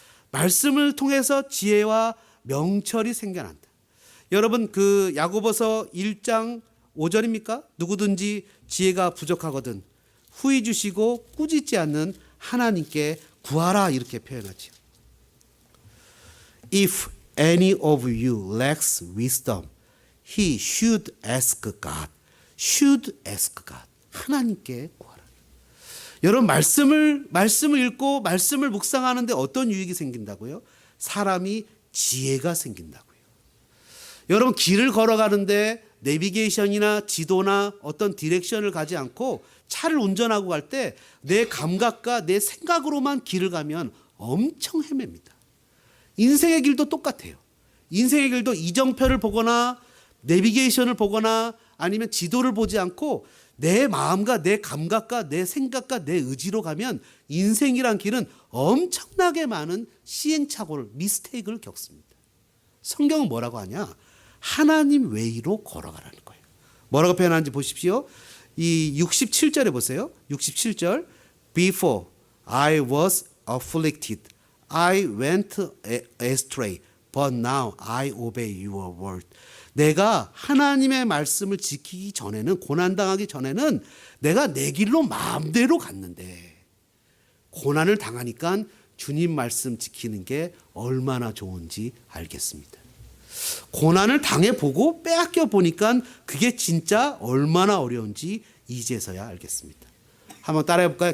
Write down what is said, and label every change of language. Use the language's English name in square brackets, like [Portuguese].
[Korean] 말씀을 통해서 지혜와 명철이 생겨난다. 여러분 그 야고보서 1장 5절입니까? 누구든지 지혜가 부족하거든 후히 주시고 꾸짖지 않는 하나님께 구하라 이렇게 표현하죠. [English] If any of you lacks wisdom, he should ask God. Should ask God. [Korean] 하나님께 구하라. 여러분 말씀을 읽고 말씀을 묵상하는데 어떤 유익이 생긴다고요? 사람이 지혜가 생긴다고요. 여러분 길을 걸어가는데 내비게이션이나 지도나 어떤 디렉션을 가지 않고 차를 운전하고 갈 때 내 감각과 내 생각으로만 길을 가면 엄청 헤맵니다. 인생의 길도 똑같아요. 인생의 길도 이정표를 보거나 내비게이션을 보거나 아니면 지도를 보지 않고 내 마음과 내 감각과 내 생각과 내 의지로 가면 인생이란 길은 엄청나게 많은 시행착오를, 미스테이크를 겪습니다. 성경은 뭐라고 하냐? 하나님 외로 걸어가라는 거예요. 뭐라고 표현하는지 보십시오. 이 67절에 보세요. 67절. [English] Before I was afflicted, I went astray, but now I obey your word. [Korean] 내가 하나님의 말씀을 지키기 전에는, 고난당하기 전에는 내가 내 길로 마음대로 갔는데 고난을 당하니까 주님 말씀 지키는 게 얼마나 좋은지 알겠습니다. 고난을 당해보고 빼앗겨 보니까 그게 진짜 얼마나 어려운지 이제서야 알겠습니다. 한번 따라해 볼까요?